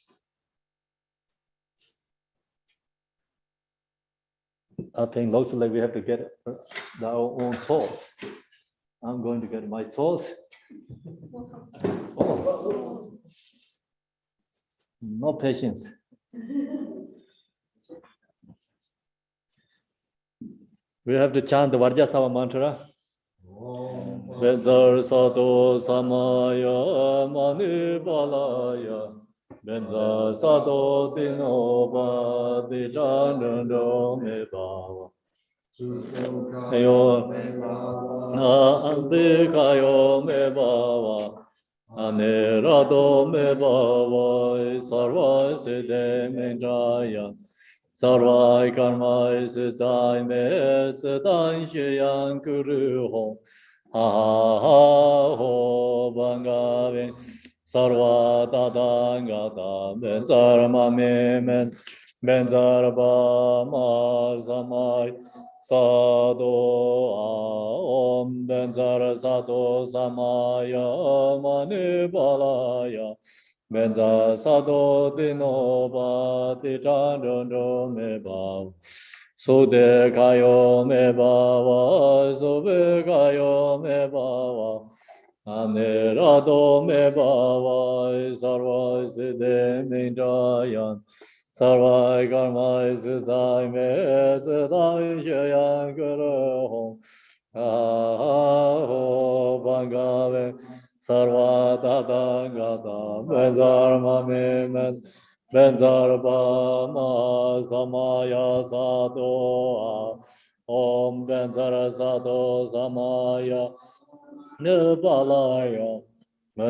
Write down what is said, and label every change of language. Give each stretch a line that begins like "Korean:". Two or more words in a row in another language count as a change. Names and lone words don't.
English: I think looks like we have to get our own souls. I'm going to get my souls. Oh. No patience. We have to chant the Vajra mantra.
Sanskrit: Benzar Sato Samaya Mani Balaya Benzar Sato Dinoba Dijanando Me Bava Ayo Ambikayo Me Bava Anerado Me Bava Sarva Siddhe Menjaya Sarvai Karma Siddhai Me Siddhan Shiyang Kuru Hong ho bangave sarva dadangata benzar mame benzar ba ma samai sado om benzar sado samaya mani balaya benza sado dinoba tijandro me ba so de kayo me bava, so be kayo me bava, anerado me bava, sarva siddhe minjayan, sarva karma siddhai me siddhai shayan karo ho bangave, sarva dadangata, benzar mame Benzar Bama Samaya Sado Om Benzar Sado Samaya Nibalaya